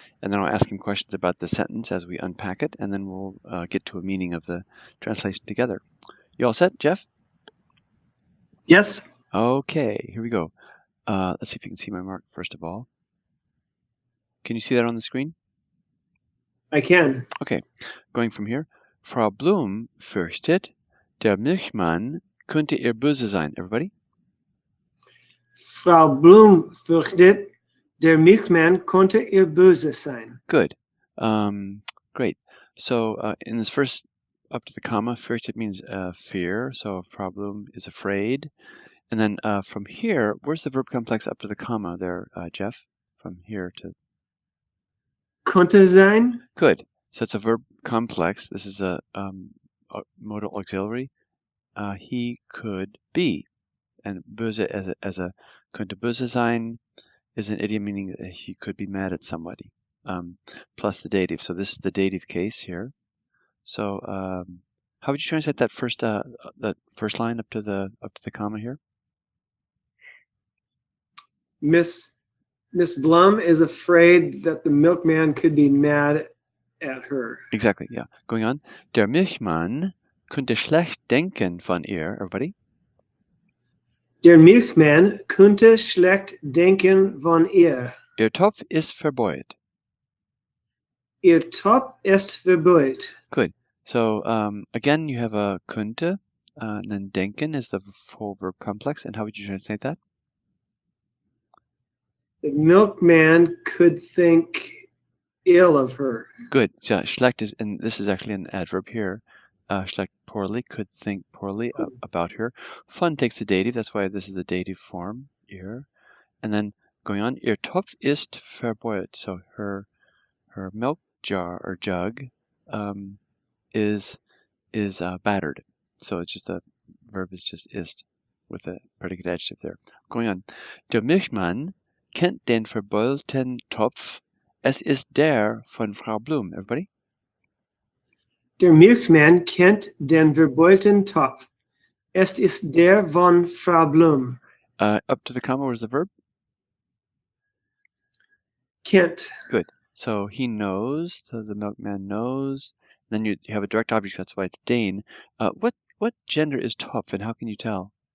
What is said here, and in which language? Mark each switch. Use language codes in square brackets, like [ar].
[en] And then I'll ask him questions about the sentence as we unpack it, and then we'll get to a meaning of the translation together. You all set, Jeff? Yes. Okay, here we go. Let's see if you can see my mark first of all. Can you see that on the screen? I can. Okay, going from here. [de] Frau Blum fürchtet, der Milchmann könnte ihr böse sein. [en] Everybody? [de] Frau Blum fürchtet, der Milchmann könnte ihr böse sein. [en] Good. Great. So in this first up to the comma, fürchtet means fear. So Frau Blum is afraid. And then from here, where's the verb complex up to the comma there, Jeff? From here to... [de] Könnte sein. [en] Good. So it's a verb complex. This is a modal auxiliary. He could be. And böse as a [de] könnte böse sein [en] is an idiom meaning that he could be mad at somebody. Plus the dative. So this is the dative case here. So how would you translate that first line up to the comma here? Miss Blum is afraid that the milkman could be mad at her. Exactly, yeah. Going on. [de] Der Milchmann könnte schlecht denken von ihr. [en] Everybody? [de] Der Milchmann könnte schlecht denken von ihr. Ihr Topf ist verbeult. Ihr Topf ist verbeult. [en] Good. So again, you have a könnte, and then denken is the full verb complex. And how would you translate that? The milkman could think ill of her. Good. So schlecht is, and this is actually an adverb here. Schlecht poorly, could think poorly about her. Von takes the dative, that's why this is the dative form here. And then going on, [de] ihr Topf ist verbeult. [en] So her milk jar or jug is battered. So it's just the verb is just ist with a predicate adjective there. Going on, [de] der Milchmann kennt den verbeulten Topf. Es ist der von Frau Blum. [en] Everybody? [de] Der Milchmann kennt den verbeulten Topf. Es ist der von Frau Blum. [en] Up to the comma, where's the verb? [de] Kennt. [en] Good. So he knows, so the milkman knows. Then you have a direct object, that's why it's den. What gender is Topf, and how can you tell?